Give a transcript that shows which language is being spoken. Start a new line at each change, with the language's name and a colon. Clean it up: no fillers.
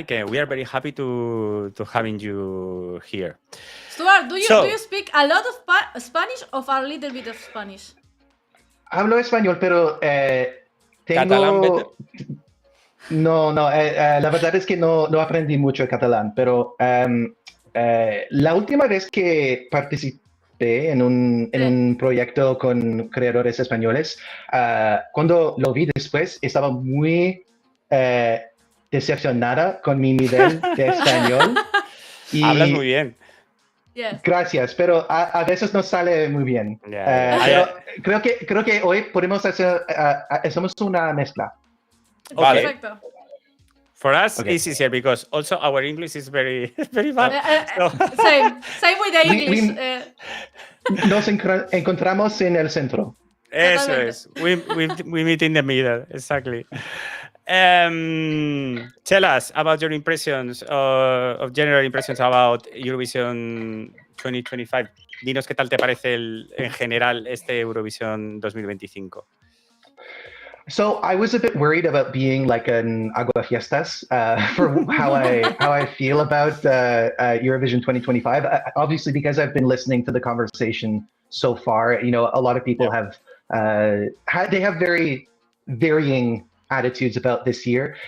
Spanish: Y que
English: we are very happy to having you here. Stuart, do you speak a lot of Spanish or a little bit of Spanish?
Spanish: Hablo español, pero tengo... ¿Catalán? No, la verdad es que no aprendí mucho catalán, pero la última vez que participé en un proyecto con creadores españoles, cuando lo vi después, estaba muy decepcionada con mi nivel de español. Y hablas muy bien. Gracias, pero a veces no sale muy bien. Pero creo que hoy podemos hacer hacemos una mezcla. Vale. Perfecto.
English: For us, it's easier because also our English is very bad. Same with the English.
Spanish: Nos encontramos en el centro. Eso es.
English: We meet in the middle. Exactly. Tell us about your impressions of general impressions about Eurovision 2025.
Spanish: Dinos qué tal te parece en general este Eurovisión 2025.
English: So I was a bit worried about being like an aguafiestas for how I feel about Eurovision 2025. Obviously, because I've been listening to the conversation so far, you know, a lot of people have very varying attitudes about this year.